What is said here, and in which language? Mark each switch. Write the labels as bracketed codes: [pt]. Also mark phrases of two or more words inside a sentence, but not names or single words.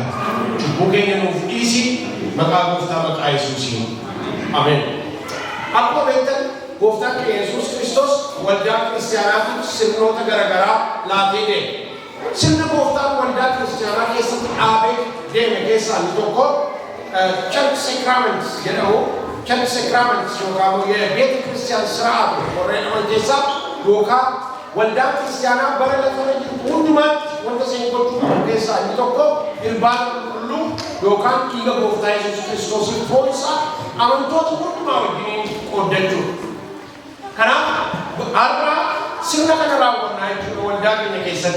[om] Cubbuu keenya nuuf dhiisi maqaa Gooftaa maqaa Yesuusiin. Ameen. Akkuma beektan Gooftaan keenya Yesuus Kiristoos waldaa kiristaanaatiif sirnoota garaagaraa laatee deema. Sirna Gooftaan waldaa kiristaanaa keessatti dhaabee deeme keessaa inni tokko [en] church sacraments [om] jedhamu. [en] Church sacraments [om] yookaan [am] የቤተ ክርስቲያን ስርዓት [om] warreen amanteessaa yookaan waldaa kiristaanaa bara lafa hundumaatti wanta isheen gochuu qabu keessaa inni tokko irbaata qulqulluu yookaan dhiiga Gooftaa Yesuus Kiristoosiin foon isaa amantoota hundumaa wajjiniin qoodachuudha. Kanaaf har'a sirna kana raawwannaa jechuudha waldaa keenya keessatti.